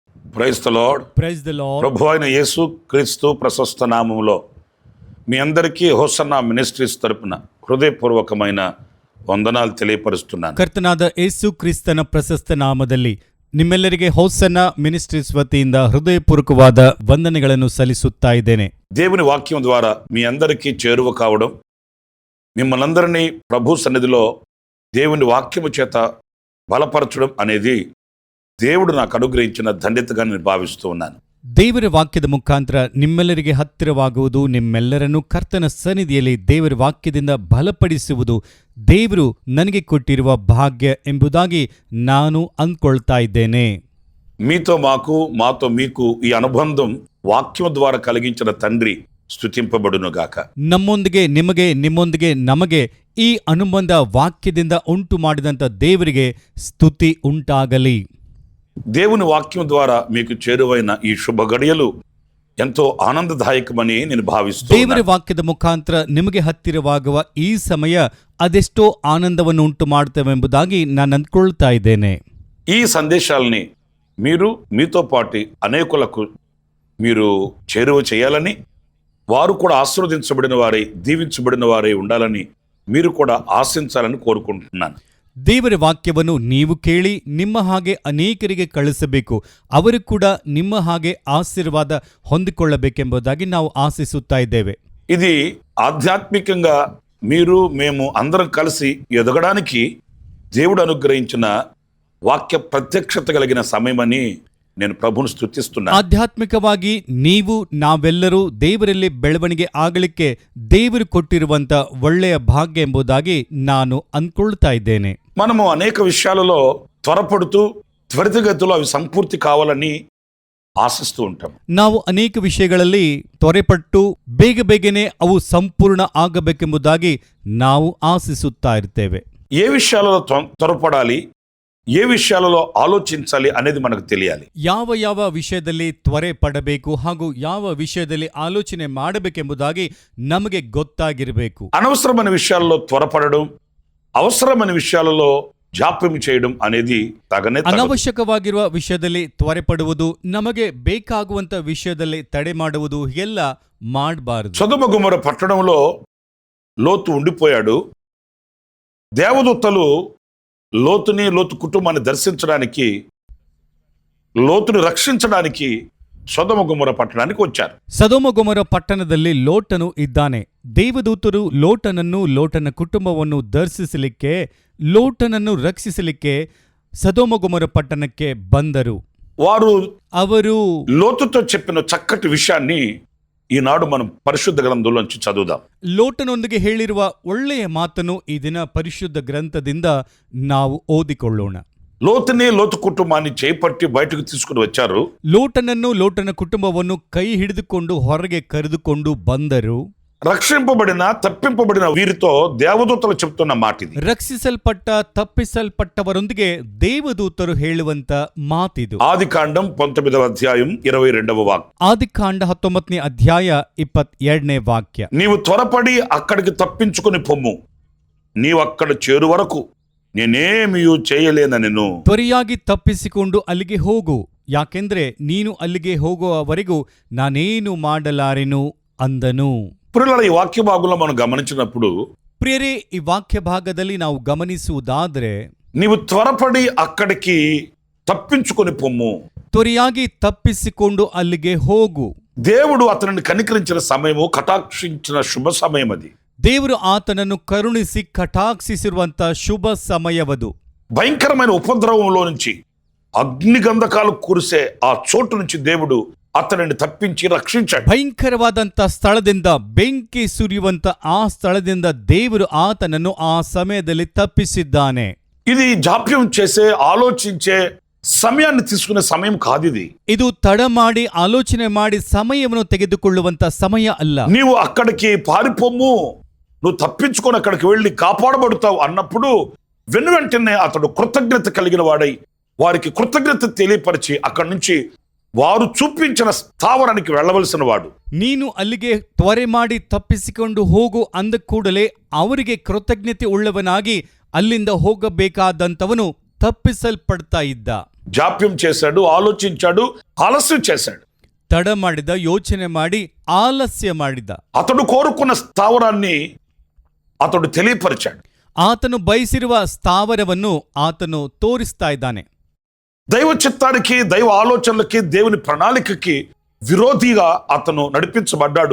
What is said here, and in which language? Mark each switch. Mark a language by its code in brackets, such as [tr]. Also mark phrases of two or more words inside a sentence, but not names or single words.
[en] Praise the Lord. Praise the Lord. [te] ప్రభు అయిన యేసు క్రీస్తు ప్రశస్త నామములో మీ అందరికీ హోసన్నా మినిస్ట్రీస్ తరపున ಹೃದಯಪೂರ್ವಕమైన ವಂದನಾలు తెలియపరుస్తున్నాను. [kn] ಕರ್ತನಾದ ಯೇಸು ಕ್ರಿಸ್ತನ ಪ್ರಶಸ್ತ ನಾಮದಲ್ಲಿ ನಿಮ್ಮೆಲ್ಲರಿಗೆ ಹೋಸನ್ನ ಮಿನಿಸ್ಟ್ರೀಸ್ ವತಿಯಿಂದ ಹೃದಯಪೂರ್ವಕವಾದ ವಂದನೆಗಳನ್ನು ಸಲ್ಲಿಸುತ್ತಾ ಇದ್ದೇನೆ. [te] దేవుని వాక్యం ద్వారా మీ అందరికీ చేరువ కావడం, మిమ్మల్నందరినీ ప్రభు సన్నిధిలో దేవుని వాక్యము చేత బలపరచడం అనేది దేవుడు నాకు అనుగ్రహించిన ಧನ್ಯತೆగా నేను ಭಾವಿస్తూ ఉన్నాను. [kn] ದೇವರ ವಾಕ್ಯದ ಮುಖಾಂತರ ನಿಮ್ಮೆಲ್ಲರಿಗೆ ಹತ್ತಿರವಾಗುವುದು, ನಿಮ್ಮೆಲ್ಲರನ್ನು ಕರ್ತನ ಸನ್ನಿಧಿಯಲ್ಲಿ ದೇವರ ವಾಕ್ಯದಿಂದ ಬಲಪಡಿಸುವುದು ದೇವರು ನನಗೆ ಕೊಟ್ಟಿರುವ ಭಾಗ್ಯ ಎಂಬುದಾಗಿ ನಾನು ಅಂದ್ಕೊಳ್ತಾ ಇದ್ದೇನೆ. [te] మీతో మాతో మీకు ఈ అనుబంధం వాక్యం ద్వారా కలిగించిన తండ్రి స్తుతింపబడునుగాక. [kn] ನಮ್ಮೊಂದಿಗೆ ನಿಮಗೆ, ನಿಮ್ಮೊಂದಿಗೆ ನಮಗೆ ಈ ಅನುಬಂಧ ವಾಕ್ಯದಿಂದ ಉಂಟು ಮಾಡಿದಂಥ ದೇವರಿಗೆ ಸ್ತುತಿ ಉಂಟಾಗಲಿ. [te] దేవుని వాక్యం ద్వారా మీకు చేరువైన ఈ శుభ గడియలు ఎంతో ఆనందదాయకమని నేను భావిస్తున్నాను. [kn] ದೇವರ ವಾಕ್ಯದ ಮುಖಾಂತರ ನಿಮಗೆ ಹತ್ತಿರವಾಗುವ ಈ ಸಮಯ ಅದೆಷ್ಟೋ ಆನಂದವನ್ನು ಉಂಟು ಮಾಡುತ್ತವೆಂಬುದಾಗಿ ನಾನು ಅಂದ್ಕೊಳ್ತಾ ಇದ್ದೇನೆ. [te] ఈ సందేశాలని మీరు మీతో పాటు అనేకులకు మీరు చేరువ చేయాలని, వారు కూడా ఆశీర్వదించబడిన వారై దీవించబడిన వారై ఉండాలని మీరు కూడా ఆశించాలని కోరుకుంటున్నాను. [kn] ದೇವರ ವಾಕ್ಯವನ್ನು ನೀವು ಕೇಳಿ ನಿಮ್ಮ ಹಾಗೆ ಅನೇಕರಿಗೆ ಕಳಿಸಬೇಕು, ಅವರು ಕೂಡ ನಿಮ್ಮ ಹಾಗೆ ಆಶೀರ್ವಾದ ಹೊಂದಿಕೊಳ್ಳಬೇಕೆಂಬುದಾಗಿ ನಾವು ಆಶಿಸುತ್ತಾ ಇದ್ದೇವೆ. [te] ఇది ఆధ్యాత్మికంగా మీరు మేము అందరం కలిసి ఎదగడానికి దేవుడు అనుగ్రహించిన వాక్య ప్రత్యక్షత కలిగిన సమయమని నేను ప్రభువును స్తుతిస్తున్నాను. [kn] ಆಧ್ಯಾತ್ಮಿಕವಾಗಿ ನೀವು ನಾವೆಲ್ಲರೂ ದೇವರಲ್ಲಿ ಬೆಳವಣಿಗೆ ಆಗಲಿಕ್ಕೆ ದೇವರು ಕೊಟ್ಟಿರುವಂತ ಒಳ್ಳೆಯ ಭಾಗ್ಯ ಎಂಬುದಾಗಿ ನಾನು ಅಂದ್ಕೊಳ್ತಾ ಇದ್ದೇನೆ. [te] మనము అనేక విషయాలలో త్వరపడుతూ త్వరితగతిలో అవి సంపూర్తి కావాలని ఆశిస్తూ ఉంటాం. [kn] ನಾವು ಅನೇಕ ವಿಷಯಗಳಲ್ಲಿ ತ್ವರೆಪಟ್ಟು ಬೇಗನೆ ಅವು ಸಂಪೂರ್ಣ ಆಗಬೇಕೆಂಬುದಾಗಿ ನಾವು ಆಶಿಸುತ್ತಾ ಇರ್ತೇವೆ. [te] ఏ విషయాలలో త్వరపడాలి, ఏ విషయాలలో ఆలోచించాలి అనేది మనకు తెలియాలి. [kn] ಯಾವ ವಿಷಯದಲ್ಲಿ ತ್ವರೆ ಪಡಬೇಕು ಹಾಗೂ ಯಾವ ವಿಷಯದಲ್ಲಿ ಆಲೋಚನೆ ಮಾಡಬೇಕೆಂಬುದಾಗಿ ನಮಗೆ ಗೊತ್ತಾಗಿರಬೇಕು. [te] అనవసరమైన విషయాలలో త్వరపడడం, అవసరమైన విషయాలలో ಜಾಪ್యం చేయడం అనేది ತಗನೆ. [kn] ಅನವಶ್ಯಕವಾಗಿರುವ ವಿಷಯದಲ್ಲಿ ತ್ವರೆ ಪಡುವುದು, ನಮಗೆ ಬೇಕಾಗುವಂತ ವಿಷಯದಲ್ಲಿ ತಡೆ ಮಾಡುವುದು ಎಲ್ಲ ಮಾಡಬಾರದು. [te] సొదొమ గొమొర పట్టణంలో లోతు ఉండిపోయాడు. దేవదూతలు లోతు కుటుంబాన్ని దర్శించడానికి, లోతుని రక్షించడానికి సొదొమ గొమొర పట్టణానికి వచ్చారు. [kn] ಸೊದೊಮ ಗೊಮೊರ ಪಟ್ಟಣದಲ್ಲಿ ಲೋಟನು ಇದ್ದಾನೆ. ದೇವದೂತರು ಲೋಟನ ಕುಟುಂಬವನ್ನು ದರ್ಶಿಸಲಿಕ್ಕೆ, ಲೋಟನನ್ನು ರಕ್ಷಿಸಲಿಕ್ಕೆ ಸೊದೊಮ ಗೊಮೊರ ಪಟ್ಟಣಕ್ಕೆ ಬಂದರು. ಅವರು [te] లోతుతో చెప్పిన చక్కటి విషయాన్ని ఈనాడు మనం పరిశుద్ధ గ్రంథంలోంచి చదువుదాం. [kn] ಲೋಟನೊಂದಿಗೆ ಹೇಳಿರುವ ಒಳ್ಳೆಯ ಮಾತನ್ನು ಈ ದಿನ ಪರಿಶುದ್ಧ ಗ್ರಂಥದಿಂದ ನಾವು ಓದಿಕೊಳ್ಳೋಣ. [te] లోతు కుటుంబాన్ని చేపట్టి బయటకు తీసుకుని వచ్చారు. [kn] ಲೋಟನ ಕುಟುಂಬವನ್ನು ಕೈ ಹಿಡಿದುಕೊಂಡು ಹೊರಗೆ ಕರೆದುಕೊಂಡು ಬಂದರು. [te] రక్షింపబడిన తప్పింపబడిన వీరితో దేవదూతలు చెప్తున్న మాట ఇది. [kn] ರಕ್ಷಿಸಲ್ಪಟ್ಟ ತಪ್ಪಿಸಲ್ಪಟ್ಟವರೊಂದಿಗೆ ದೇವದೂತರು ಹೇಳುವಂತ ಮಾತಿದು. [te] ఆదికాండం 19వ అధ్యాయం 22వ వాక్యం. [kn] ಆದಿಕಾಂಡ 19ನೇ ಅಧ್ಯಾಯ 22ನೇ ವಾಕ್ಯ. [te] నీవు త్వరపడి అక్కడికి తప్పించుకుని పొమ్ము, నీవు అక్కడ చేరు వరకు నేనేమీ చేయలేనెను. [kn] ತ್ವರೆಯಾಗಿ ತಪ್ಪಿಸಿಕೊಂಡು ಅಲ್ಲಿಗೆ ಹೋಗು, ಯಾಕೆಂದ್ರೆ ನೀನು ಅಲ್ಲಿಗೆ ಹೋಗುವವರೆಗೂ ನಾನೇನು ಮಾಡಲಾರೆನು ಅಂದನು. [te] ప్రియులారా, ఈ వాక్య భాగంలో మనం గమనించినప్పుడు, [kn] ಪ್ರಿಯರೇ, ಈ ವಾಕ್ಯ ಭಾಗದಲ್ಲಿ ನಾವು ಗಮನಿಸುವುದಾದ್ರೆ, [te] నీవు త్వరపడి అక్కడికి తప్పించుకొని పొమ్ము, [kn] ತ್ವರೆಯಾಗಿ ತಪ್ಪಿಸಿಕೊಂಡು ಅಲ್ಲಿಗೆ ಹೋಗು. [te] దేవుడు అతనిని కనికరించిన సమయము, కటాక్షించిన శుభ సమయం అది. [kn] ದೇವರು ಆತನನ್ನು ಕರುಣಿಸಿ ಕಟಾಕ್ಷಿಸಿರುವಂತ ಶುಭ ಸಮಯವದು. [te] భయంకరమైన ఉపద్రవంలో నుంచి, అగ్నిగంధకాలు కురిసే ఆ చోటు నుంచి దేవుడు అతనిని తప్పించి రక్షించాడు. [kn] ಭಯಂಕರವಾದಂತ ಸ್ಥಳದಿಂದ, ಬೆಂಕಿ ಸುರಿಯುವಂತ ಆ ಸ್ಥಳದಿಂದ ದೇವರು ಆತನನ್ನು ಆ ಸಮಯದಲ್ಲಿ ತಪ್ಪಿಸಿದ್ದಾನೆ. [te] ఇది జాప్యం చేసే, ఆలోచించే సమయాన్ని తీసుకునే సమయం కాదు. [kn] ಇದು ತಡ ಮಾಡಿ ಆಲೋಚನೆ ಮಾಡಿ ಸಮಯವನ್ನು ತೆಗೆದುಕೊಳ್ಳುವಂತ ಸಮಯ ಅಲ್ಲ. [te] నీవు అక్కడికి పారిపోము, నువ్వు తప్పించుకొని అక్కడికి వెళ్ళి కాపాడబడతావు అన్నప్పుడు వెంటనే అతడు కృతజ్ఞత కలిగిన వాడై వారికి కృతజ్ఞత తెలియపరిచి అక్కడి నుంచి వారు చూపించిన స్థావరానికి వెళ్ళవలసిన వాడు. [kn] ನೀನು ಅಲ್ಲಿಗೆ ತ್ವರೆ ಮಾಡಿ ತಪ್ಪಿಸಿಕೊಂಡು ಹೋಗು ಅಂದ ಕೂಡಲೇ ಅವರಿಗೆ ಕೃತಜ್ಞತೆ ಉಳ್ಳವನಾಗಿ ಅಲ್ಲಿಂದ ಹೋಗಬೇಕಾದಂಥವನು ತಪ್ಪಿಸಲ್ಪಡ್ತಾ ಇದ್ದ. [te] జాప్యం చేశాడు, ఆలోచించాడు, ఆలస్యం చేశాడు. [kn] ತಡ ಮಾಡಿದ, ಯೋಚನೆ ಮಾಡಿ ಆಲಸ್ಯ ಮಾಡಿದ. [te] అతడు కోరుకున్న స్థావరాన్ని అతడు తెలియపరిచాడు. [kn] ಆತನು ಬಯಸಿರುವ ಸ್ಥಾವರವನ್ನು ಆತನು ತೋರಿಸ್ತಾ ಇದ್ದಾನೆ. [te] దైవ చిత్తానికి, దైవ ఆలోచనలకి, దేవుని ప్రణాళికకి విరోధిగా అతను నడిపించబడ్డాడు.